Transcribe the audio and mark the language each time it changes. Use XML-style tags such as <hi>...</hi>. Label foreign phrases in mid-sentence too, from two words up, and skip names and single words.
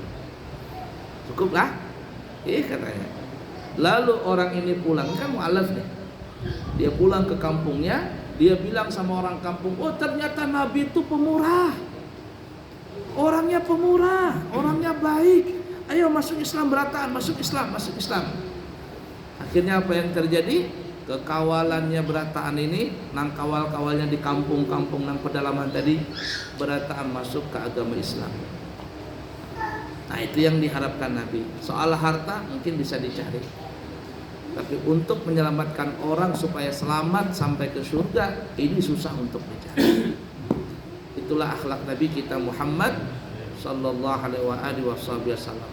<id>Cukuplah, katanya. Lalu orang ini pulang, kan mu'alaf nih. Dia pulang ke kampungnya, dia bilang sama orang kampung, oh ternyata Nabi itu pemurah. Orangnya pemurah, orangnya baik. Ayo masuk Islam berataan, masuk Islam. Akhirnya apa yang terjadi?</id> <bjn>Kekawalannya berataan ini, nang kawal-kawalnya di kampung-kampung nang pedalaman tadi, berataan masuk ke agama Islam.</bjn> <id>Nah itu yang diharapkan Nabi. Soal harta mungkin bisa dicari, tapi untuk menyelamatkan orang supaya selamat sampai ke surga, ini susah untuk dicari. Itulah akhlak Nabi kita Muhammad</id> <ar>sallallahu alaihi wasallam.</ar>